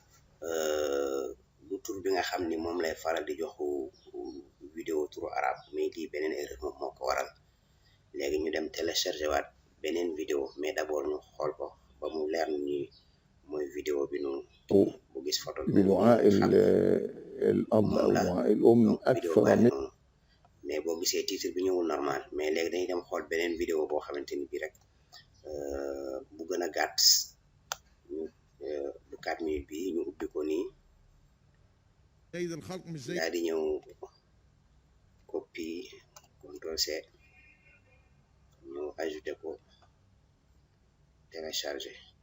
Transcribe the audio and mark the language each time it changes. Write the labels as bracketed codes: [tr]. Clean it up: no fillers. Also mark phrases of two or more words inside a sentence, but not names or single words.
[wo] du tur bi nga xam ni moom lay faral di joxu vidéo turu arabe mais lii beneen erreur moom moo ko waral léegi ñu dem télécharger waat beneen vidéo [fr] mais d'abord [wo] ñu xool ko ba mu leer ni mooy vidéo bi noonu bu gis photo bi [ar] بدعاء الأب أو دعاء الأم أكثر من [wo] mais boo gisee titre bi ñëwul normal mais léegi dañuy dem xool beneen vidéo boo xamante ni bi rek bu gën a gàtt ñu bu 4 minutes bi ñu ubbi ko nii daal di ñëw copie CTRL C ñu ajouté ko télécharger